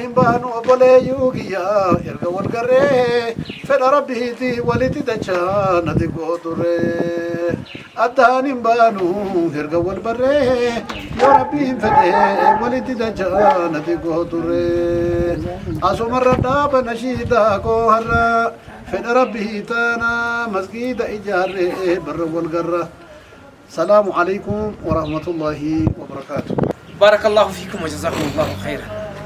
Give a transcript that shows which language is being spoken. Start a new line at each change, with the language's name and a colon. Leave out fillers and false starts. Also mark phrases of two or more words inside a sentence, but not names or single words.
Oromo: hin baanu obboleeyyuu kiyyaa erga wal garree fedha rabbiiti walitti dachaa nati gooturree addaan hin baanu erga wal barree yoo rabbiin fedhee walitti dachaa nati gooturree asumarra dhaaba nashiidaa koo har'a fedha rabbii taana masgiida ijaarree barra wal garra.
Arabic: السلام عليكم ورحمة الله وبركاته. بارك الله فيكم وجزاكم الله خيرا.